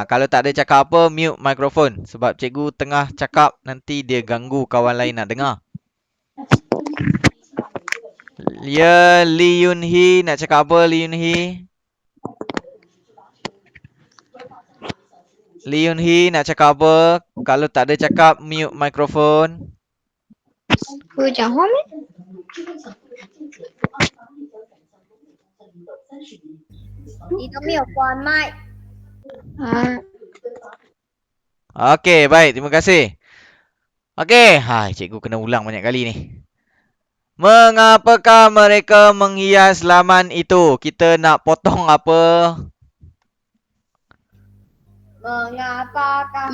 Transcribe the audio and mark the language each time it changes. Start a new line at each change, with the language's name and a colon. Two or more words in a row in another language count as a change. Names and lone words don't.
Malay: Kalau tak ada cakap apa, mute mikrofon. Sebab cikgu tengah cakap, nanti dia ganggu kawan lain nak dengar. Li Yun Hee nak cakap apa Li Yun Hee? Li Yun Hee nak cakap apa? Kalau tak ada cakap, mute mikrofon.
Chinese: 会讲话没？你都没有关麦。
Malay: Okey, baik. Terima kasih. Okey. Cikgu kena ulang banyak kali ni. Mengapakah mereka menghias laman itu? Kita nak potong apa? Mengapakah?